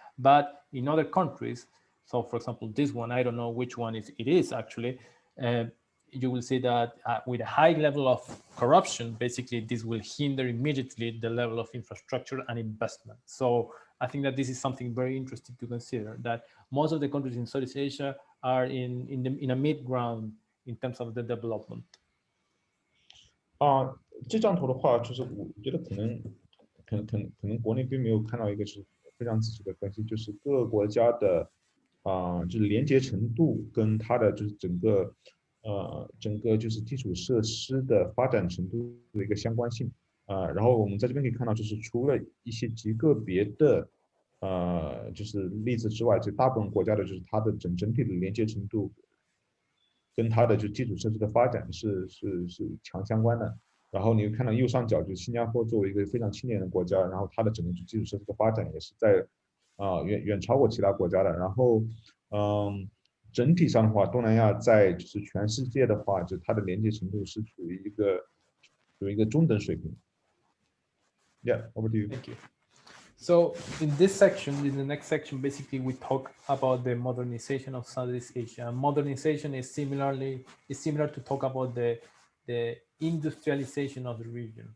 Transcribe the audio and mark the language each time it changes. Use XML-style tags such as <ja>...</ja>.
<en>But in other countries, so for example, this one, I don't know which one it is actually, you will see that with a high level of corruption, basically this will hinder immediately the level of infrastructure and investment. So I think that this is something very interesting to consider, that most of the countries in Southeast Asia are in a mid-ground in terms of the development.</en> <zh>这张图的话，就是我觉得可能国内并没有看到一个是非常仔细的分析，就是各个国家的就是连接程度跟它的就是整个就是基础设施的发展程度的一个相关性。然后我们在这边可以看到，就是除了一些极个别的就是例子之外，就大部分国家的就是它的整体的连接程度跟它的就基础设施的发展是强相关的。然后你会看到右上角，就是新加坡作为一个非常青年的国家，然后它的整个基础设施的发展也是在远超过其他国家的。然后整体上的话，东南亚在就是全世界的话，就它的连接程度是处于一个中等水平。</zh> <en>Yeah, over to you. Thank you. So in this section, in the next section, basically we talk about the modernization of Southeast Asia. Modernization is similar to talk about the industrialization of the region.</en>